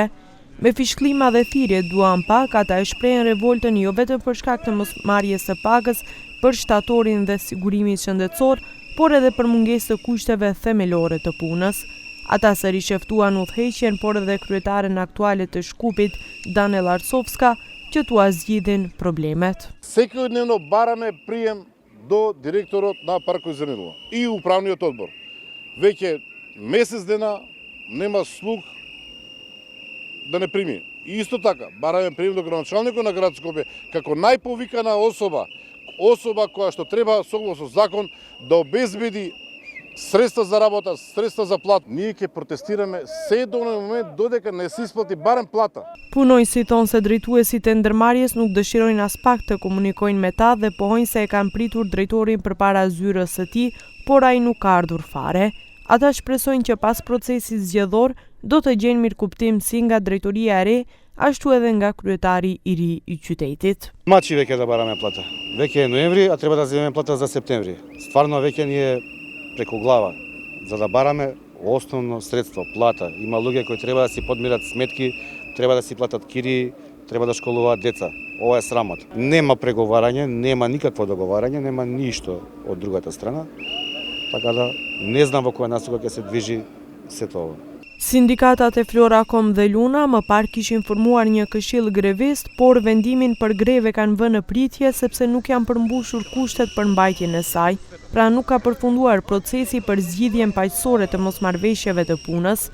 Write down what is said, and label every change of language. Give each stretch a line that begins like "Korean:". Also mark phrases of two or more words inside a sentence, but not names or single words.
Albanian: Me fishklima dhe thirrje duan pak, ata e shprehen revoltën jo vetëm për shkak të mosmarrjes së pagës për shtatorin dhe sigurimin shëndetësor, por edhe për mungesë të kushteve themelore të punës. Ata sërish ftuan udhëheqjen, por edhe kryetaren aktuale të Shkupit, Danela Arsovska, që t'u zgjidhin problemet.
Macedonian: Секојдневно бараме прием до директорот на Паркот Зенилова и управниот одбор. Веќе месец дена нема слух да не прими. И исто така, бараме прием до градоначалникот на град Скопје како најповикана особа која што треба согласно закон да обезбеди средства за работа, средства за плата. Ние ќе протестираме се до момент додека не се исплати барем плата.
Albanian: Punonjësit thonë se drejtuesit e ndërmarrjes nuk dëshirojnë as pak të komunikojnë me ta dhe pohojnë se e kanë pritur drejtorin përpara zyrës së tij, por ai nuk ka ardhur fare. Ata shpresojnë që pas procesit zgjedhor do të gjenë mirëkuptim si nga drejtoria e re, ashtu edhe nga kryetari i ri i qytetit.
Macedonian: Мачи веќе да бараме плата. Веќе е ноември, а треба да земеме плата за септември. Стварно веќе ни е преку глава, за да бараме основно средство, плата. Има луѓе кои треба да си подмират сметки, треба да си платат кири, треба да школуваат деца. Ова е срамот. Нема преговарање, нема никакво договарање, нема ништо од другата страна. Така да не знам во која насока ќе се движи сето ова.
Albanian: Sindikatat e Floracom dhe Luna më parë kishin formuar një këshill grevist, por vendimin për greve kanë vënë në pritje sepse nuk janë përmbushur kushtet për mbajtjen e saj. Pra nuk ka përfunduar procesi për zgjidhjen paqësore të mosmarrveshjeve të punës.